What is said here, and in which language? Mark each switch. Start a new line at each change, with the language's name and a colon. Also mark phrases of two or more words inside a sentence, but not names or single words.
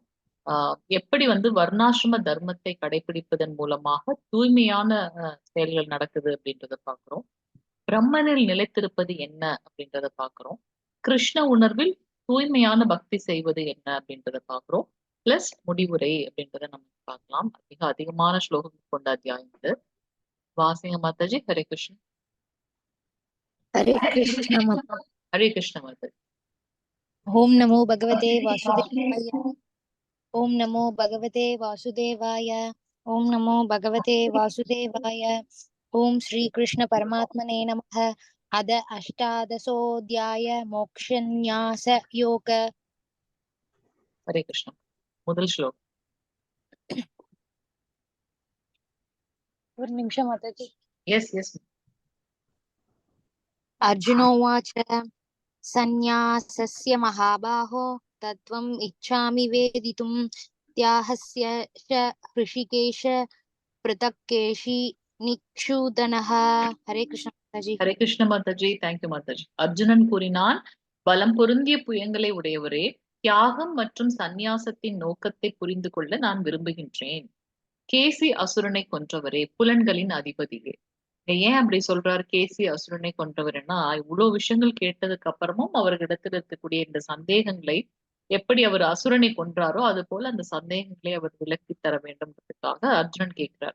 Tamil: எப்படி வந்து வர்ணாசிரம தர்மத்தை கடைபிடிப்பதன் மூலமாக தூய்மையான செயல்கள் நடக்குது அப்படின்றத பாக்குறோம். பிரம்மனில் நிலைத்திருப்பது என்ன அப்படின்றத பாக்குறோம். கிருஷ்ண உணர்வில் தூய்மையான பக்தி செய்வது என்ன அப்படின்றத பாக்குறோம். பிளஸ் முடிவுரை அப்படின்றத நம்ம பார்க்கலாம். மிக அதிகமான ஸ்லோகங்கள் கொண்ட அத்தியாயம் இது. வாசிங்க மாதாஜி.
Sanskrit: हरे कृष्ण. हरे कृष्ण माता। हरे कृष्ण माताजी. ओम नमो भगवते वासुदेवाय। ओम नमो भगवते वासुदेवाय। ओम नमो भगवते वासुदेवाय। ओम श्री कृष्ण परमात्मने नमः। अद अष्टादशोऽध्याय मोक्षन्यास योग। हरे कृष्ण.
Tamil: முதல் ஸ்லோகம். ஒரு நிமிஷம் மாதாஜி.
English: yes yes.
Sanskrit: अर्जुनोवाच सन्न्यासस्य महाबाहो तत्त्वम् इच्छामि वेदितुं त्याहस्य च ऋषिकेश पृथक्केशी निक्षूदनः। हरे कृष्ण माताजी। हरे कृष्ण
Tamil: மாதாஜி. தேங்க்யூ மாதாஜி. அர்ஜுனன் கூறினான், பலம் பொருந்திய புயங்களை உடையவரே, தியாகம் மற்றும் சந்நியாசத்தின் நோக்கத்தை புரிந்து கொள்ள நான் விரும்புகின்றேன். கேசி அசுரனை கொன்றவரே, புலன்களின் அதிபதியே. ஏன் அப்படி சொல்றாரு கேசி அசுரனை கொன்றவர்னா, இவ்வளவு விஷயங்கள் கேட்டதுக்கு அப்புறமும் அவர்களிடத்தில் இருக்கக்கூடிய இந்த சந்தேகங்களை, எப்படி அவர் அசுரனை கொன்றாரோ அது போல அந்த சந்தேகங்களை அவர் விலக்கி தர வேண்டும்ன்றதுக்காக அர்ஜுனன் கேட்கிறார்.